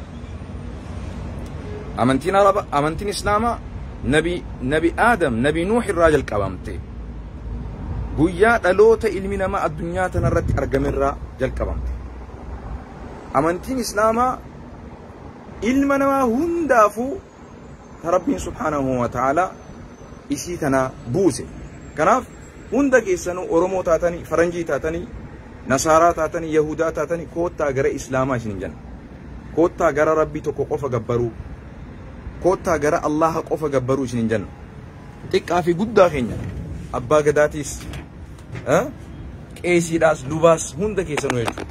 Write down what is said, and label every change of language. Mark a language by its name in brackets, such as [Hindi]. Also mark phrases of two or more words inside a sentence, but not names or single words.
[Oromo] Amantiin islaamaa nabi Aadam, nabi Nuux irraa jalqabamte. Guyyaa dhaloota ilmi namaa addunyaa tanarratti argamerraa jalqabamte. Amantiin islaamaa ilma namaa hundaafuu rabbiin [Arabic] سبحانه وتعالى [Oromo] isii tana buuse. Kanaaf hunda keessanuu Oromoo taatanii, Faranjii taatanii, Nasaaraa taatanii, Yahudaa taatanii koottaa gara Islaamaa isin jenna. Koottaa gara Rabbii tokko qofa gabbaruu. Koottaa gara Allaha qofa gabbaruu isin jenna. Xiqqaa fi guddaa keenya abbaa gadaatiis qeesiidhaas lubaas hunda keessanuu jechuudha.